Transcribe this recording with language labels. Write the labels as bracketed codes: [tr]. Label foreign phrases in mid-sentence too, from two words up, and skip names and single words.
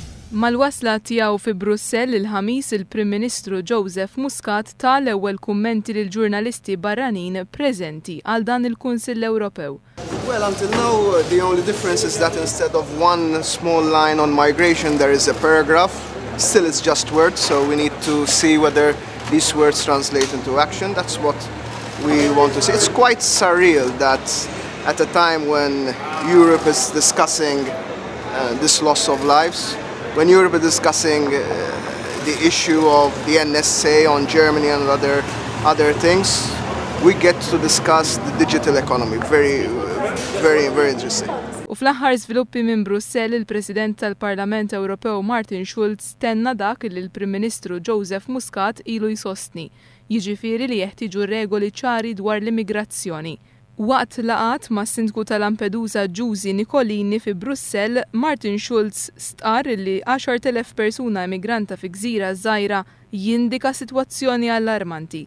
[mt] Mal-wasla tiegħu fi Brussell il-ħamis il-Prim Ministru Joseph Muscat ta' l-ewwel kummenti lil ġurnalisti barranin preżenti għal dan il-Kunsill Ewropew. [en] Well, until now, the only difference is that instead of one small line on migration, there is a paragraph. Still, it's just words, so we need to see whether these words translate into action. That's what we want to see. It's quite surreal that at a time when Europe is discussing this loss of lives, when Europe is discussing the issue of the NSA on Germany and other things, we get to discuss the digital economy. Very interesting. [mt] U fl-aħħar żviluppi minn Brussell, il-President tal-Parlament Ewropew Martin Schulz tenna dak li l-Prim Ministru Joseph Muscat ilu jsostni, jiġifieri li jeħtieġu regoli ċari dwar l-immigrazzjoni. Waqt laqat ma' Sindku ta' Lampedusa Giusy Nicolini fi Brussell, Martin Schulz stqar li 10,000 persuna immigranta fi gżira żgħira jindika sitwazzjoni allarmanti.